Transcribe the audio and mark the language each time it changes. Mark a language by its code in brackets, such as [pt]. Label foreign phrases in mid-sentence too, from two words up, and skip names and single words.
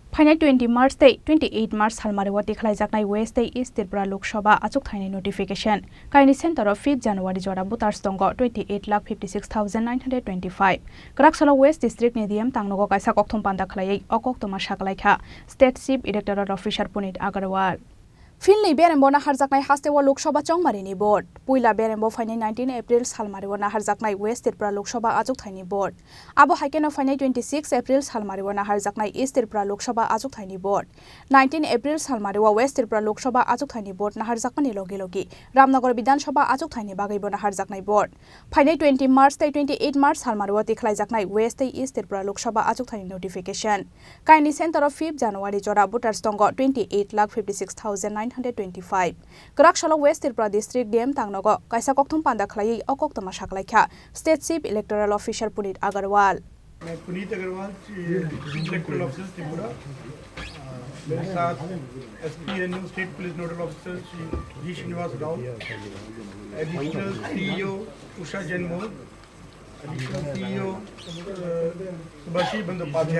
[trp] फाइनाल 20 मार्च ते 28 मार्च हालमारिवाती खलाइजाकनाय वेस्ट ते ईस्ट त्रिपुरा लोकसभा आचुक थाइनि नोटिफिकेशन काइनि [en] centre of [trp] 5 जनवरी जरा बुतार्स दंग 28,56,925 कराकसला [en] West District [trp] निदियम तांगनगो काइसा कक्थम पांदा खलायै अकक्तमा साकलाइखा [en] State Chief Electoral Officer [trp] पुनीत अग्रवाल फिल्डनि बेरेम्बो नाहारजाकनाय हास्तेवा लोकसभा चौमारिनि बोर्ड पुइला बेरेम्बो फाइनाल 19 एप्रिल सालमारिव नाहारजाकनाय वेस्ट त्रिपुरा लोकसभा आचुक थाइनि बोर्ड आबो हाइकेनो फाइनाल 26 एप्रिल सालमारिव नाहारजाकनाय ईस्ट त्रिपुरा लोकसभा आचुक थाइनि बोर्ड 19 एप्रिल सालमारिव वेस्ट त्रिपुरा लोकसभा आचुक थाइनि बोर्ड नाहारजाकनायनि लगे रामनगर विधानसभा आचुक थाइनि बागैबो नाहारजाकनाय बोर्ड फाइनाल 20 मार्च ते 28 मार्च सालमारिव तिखलाइजाकनाय वेस्ट ते ईस्ट त्रिपुरा लोकसभा आचुक थाइनि नोटिफिकेशन काइनि सेंटर ऑफ 5 जनवरी जरा बुतार्स दंग 28,56,925 कराकसला [en] West Tripura District [trp] डीएम तांगनगो काइसा कक्थम पांदा खलायै अकक्तमा साकलाइखा [en] State Chief Electoral Officer [trp] पुनीत अग्रवाल। [hi] मैं पुनीत अग्रवाल [en] Electoral Officer [hi] त्रिपुरा। मेरे साथ एसपीएनयू [en] State Police Nodal Officer [hi] श्री जी श्रीनिवास राव, [en] Additional CEO [hi] उषा जैनमोहन, [en] Additional CEO [hi] सुभाषी बंदोपाध्याय।